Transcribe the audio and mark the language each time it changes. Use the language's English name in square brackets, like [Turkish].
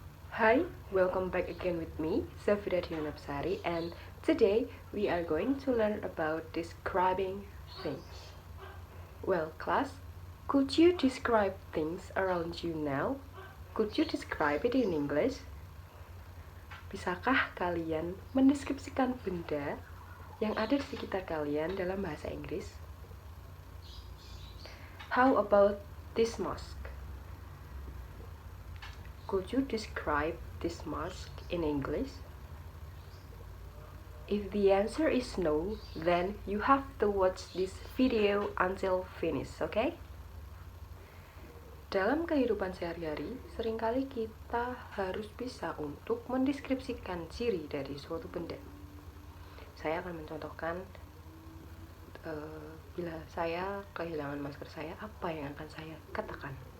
[English] Hi, welcome back again with me, Zafira Dionapsari, and today we are going to learn about describing things. Well, class, could you describe things around you now? Could you describe it in English? [Indonesian] Bisakah kalian mendeskripsikan benda yang ada di sekitar kalian dalam bahasa Inggris? [English] How about this mask? Could you describe this mask in English? If the answer is no, then you have to watch this video until finish, okay? [Indonesian] Dalam kehidupan sehari-hari, seringkali kita harus bisa untuk mendeskripsikan ciri dari suatu benda. Saya akan mencontohkan bila saya kehilangan masker saya, apa yang akan saya katakan?